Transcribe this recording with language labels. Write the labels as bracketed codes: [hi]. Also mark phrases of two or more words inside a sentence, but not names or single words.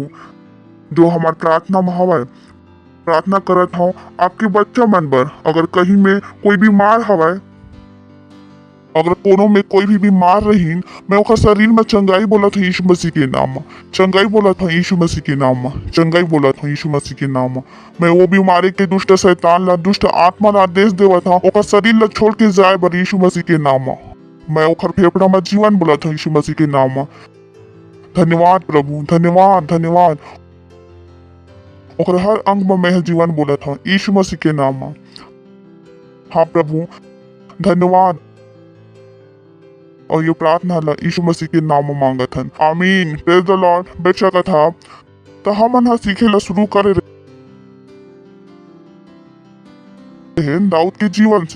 [hne] जो हमार प्रार्थना में हवा प्रार्थना करत हूँ आपके बच्चा मन पर, अगर कहीं में कोई बीमार हवा, अगर कोनो में कोई भी बीमार रही, मैं ओकर शरीर में चंगाई बोलत हूँ यीशु मसीह के नाम में। चंगाई बोलत हूँ यीशु मसीह के नाम में। चंगाई बोलत हूँ यीशु मसीह के नाम में। मैं वो बीमारी के दुष्ट शैतान ला, दुष्ट आत्मा ला आदेश देवत हूँ ओकर शरीर ला छोड़ के जाए बर यीशु मसीह के नाम में। मैं ओकर फेफड़ा में जीवन बोलत हूँ यीशु मसीह के नाम में। धन्यवाद प्रभु, धन्यवाद धन्यवाद। ओकर हर अंग में मैं जीवन बोलत हूँ यीशु मसीह के नाम में। हाँ प्रभु, धन्यवाद। और ये प्रार्थना ला यीशु मसीह के नाम में मांगत हन। [en] Amen. Praise the Lord. [hne] बेचा का था तो हम अनहा सीखे ला शुरू करे दाऊद के जीवन से।